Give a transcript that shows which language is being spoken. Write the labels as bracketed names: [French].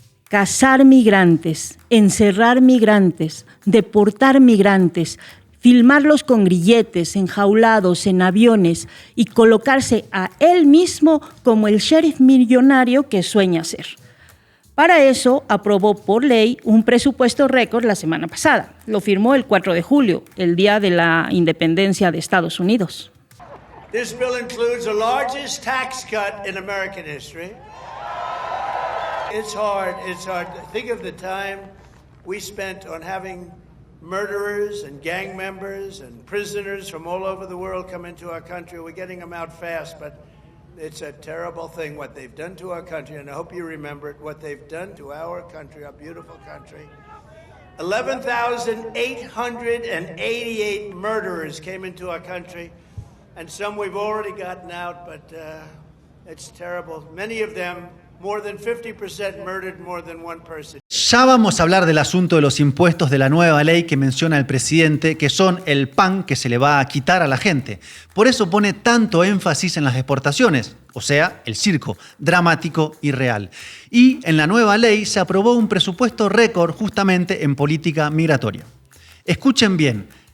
[Spanish] Cazar migrantes, encerrar migrantes, deportar migrantes, filmarlos con grilletes, enjaulados en aviones y colocarse a él mismo como el sheriff millonario que sueña ser. Para eso aprobó por ley un presupuesto récord la semana pasada. Lo firmó el 4 de julio, el día de la independencia de Estados Unidos. [English] This bill includes the largest tax cut in American history. It's hard. Think of the time we spent on having murderers and gang members and prisoners from all over the world come into our country. We're getting them out fast, but it's a terrible thing what they've done to our country, and I hope you remember it, what they've done to our country, our beautiful country. 11,888 murderers came into our country, and some we've already gotten out, but it's terrible. Many of them, more than 50% murdered more than one person. [Spanish] Ya vamos a hablar del asunto de los impuestos de la nueva ley que menciona el presidente, que son el pan que se le va a quitar a la gente. Por eso pone tanto énfasis en las deportaciones, o sea, el circo, dramático y real. Y en la nueva ley se aprobó un presupuesto récord justamente en política migratoria. Escuchen bien.